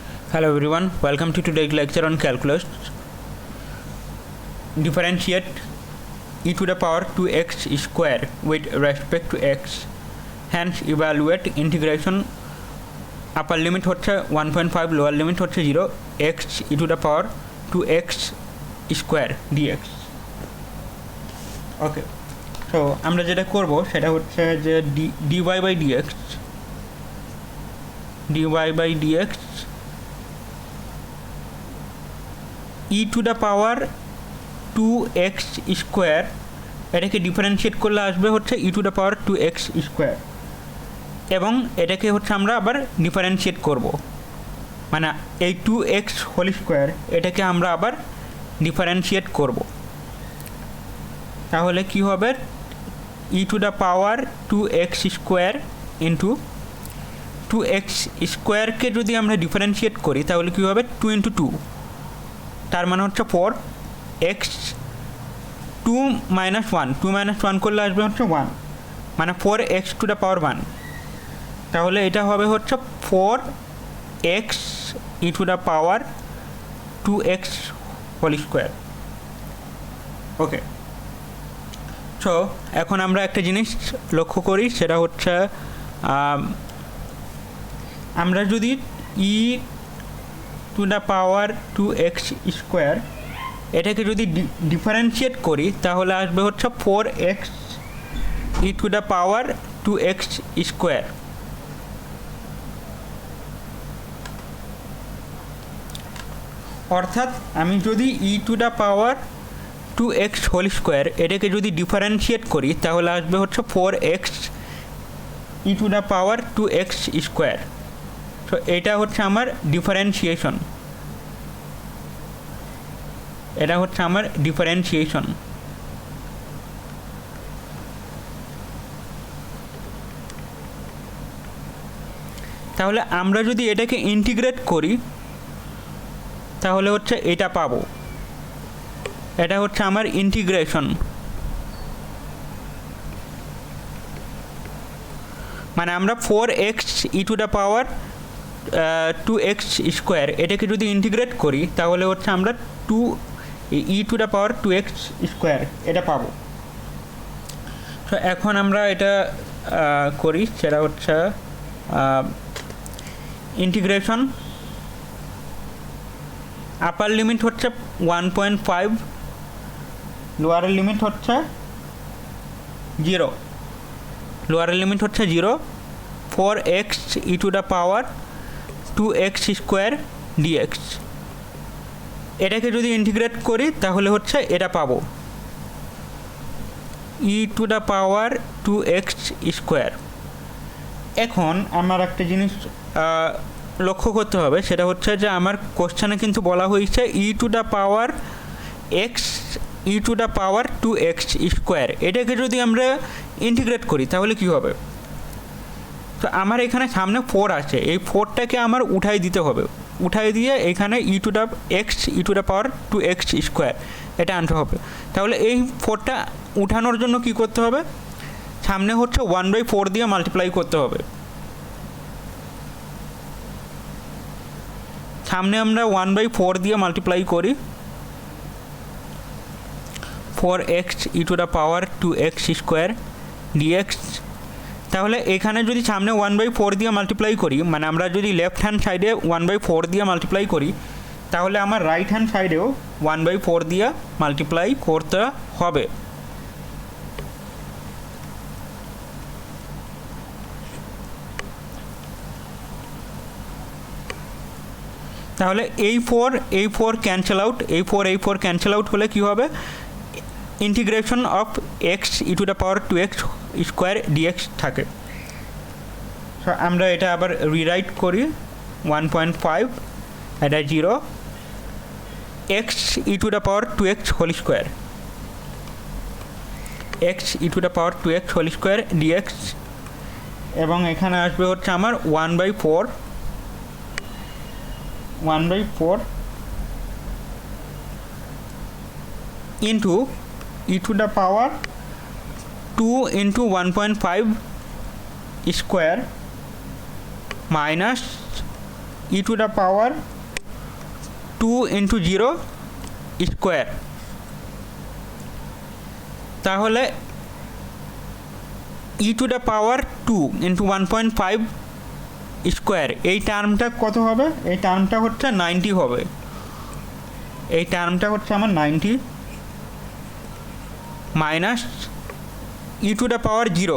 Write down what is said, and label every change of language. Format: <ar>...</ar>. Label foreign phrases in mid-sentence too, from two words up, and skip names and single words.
<en>Hello everyone, welcome to today's lecture on calculus. Differentiate e to the power 2x square with respect to x. Hence evaluate integration upper limit হচ্ছে 1.5 lower limit হচ্ছে 0 x e to the power 2x square dx. Okay, so</en> <bn>আমরা যেটা করব সেটা হচ্ছে যে</bn> <en>dy by dx e to the power 2x square</en> <bn>এটাকে ডিফারেন্সিয়েট করলে আসবে হচ্ছে e to the power 2x square এবং এটাকে হচ্ছে আমরা আবার ডিফারেন্সিয়েট করব মানে এই</bn> <en>2x whole square</en> <bn>এটাকে আমরা আবার ডিফারেন্সিয়েট করব তাহলে কি হবে</bn> <en>e to the power 2x square into 2x</en> <bn>স্কয়ার কে যদি আমরা ডিফারেন্সিয়েট করি তাহলে কি হবে</bn> <en>2 into 2</en> <bn>তার মানে হচ্ছে 4x</bn> <en>2 minus 1</en> <bn>করলে আসবে হচ্ছে 1 মানে</bn> <en>4x to the power 1</en> <bn>তাহলে এটা হবে হচ্ছে</bn> <en>4x e to the power 2x whole square okay so</en> <bn>এখন আমরা একটা জিনিস লক্ষ্য করি সেটা হচ্ছে আমরা যদি</bn> <en>e to the power 2x square</en> <bn>এটাকে যদি ডিফারেন্সিয়েট করি তাহলে আসবে হচ্ছে</bn> <en>4x e to the power 2x square</en> <bn>অর্থাৎ আমি যদি</bn> <en>e to the power 2x whole square</en> <bn>এটাকে যদি ডিফারেন্সিয়েট করি তাহলে আসবে হচ্ছে</bn> <en>4x e to the power 2x square</en> <bn>তো এটা হচ্ছে আমার ডিফারেন্সিয়েশন তাহলে আমরা যদি এটাকে ইন্টিগ্রেট করি তাহলে হচ্ছে এটা পাবো এটা হচ্ছে আমার ইন্টিগ্রেশন মানে আমরা</bn> <en>4x e to the power 2x স্কয়ার এটাকে</en> <bn>যদি ইন্টিগ্রেট করি তাহলে হচ্ছে আমরা</bn> <en>2 e to the power 2x square</en> <bn>এটা পাবো তো এখন আমরা এটা করি সেটা হচ্ছে</bn> <en>integration upper limit</en> <bn>হচ্ছে 1.5</bn> <en>lower limit</en> <bn>হচ্ছে</bn> <en>0 4x e to the power 2x square dx</en> <bn>এটাকে যদি ইন্টিগ্রেট করি তাহলে হচ্ছে এটা পাবো</bn> <en>e to the power 2x square</en> <bn>এখন আমার একটা জিনিস লক্ষ্য করতে হবে সেটা হচ্ছে যে আমার কোশ্চেনে কিন্তু বলা হয়েছে</bn> <en>e to the power x e to the power 2x square</en> <bn>এটাকে যদি আমরা ইন্টিগ্রেট করি তাহলে কি হবে তো আমার এখানে সামনে 4 আছে এই 4টাকে আমার উঠাই দিতে হবে উঠাই দিয়ে এখানে</bn> <en>e to the x e to the power 2x square</en> <bn>এটা আনতে হবে তাহলে এই 4টা উঠানোর জন্য কি করতে হবে সামনে হচ্ছে 1/4 দিয়ে মাল্টিপ্লাই করতে হবে সামনে আমরা 1/4 দিয়ে মাল্টিপ্লাই করি</bn> <en>4x e to the power 2x square dx</en> <bn>তাহলে এখানে যদি সামনে 1/4 দিয়ে মাল্টিপ্লাই করি মানে আমরা যদি</bn> <en>left hand side</en> <bn>1/4 দিয়ে মাল্টিপ্লাই করি তাহলে আমার</bn> <en>right hand side</en> <bn>1/4 দিয়ে মাল্টিপ্লাই করতে হবে তাহলে এই 4</bn> <en>cancel out</en> <bn>এই 4</bn> <en>cancel out</en> <bn>হলে কি হবে</bn> <en>integration of x e to the power 2x square dx</en> <bn>থাকে সো আমরা এটা আবার রিরাইট করি 1.5 এটা</bn> <en>0 x e to the power 2x whole square x e to the power 2x whole square dx</en> <bn>এবং এখানে আসবে হচ্ছে আমার</bn> <en>1/4 into e to the power 2 into 1.5 square minus e to the power to into zero square, তাহলে e to the power two into 1.5 square,</en> <bn>এই টার্মটা কত হবে? এই টার্মটা হচ্ছে 90 হবে। এই টার্মটা হচ্ছে আমার 90</bn> <en>minus e to the power zero.</en>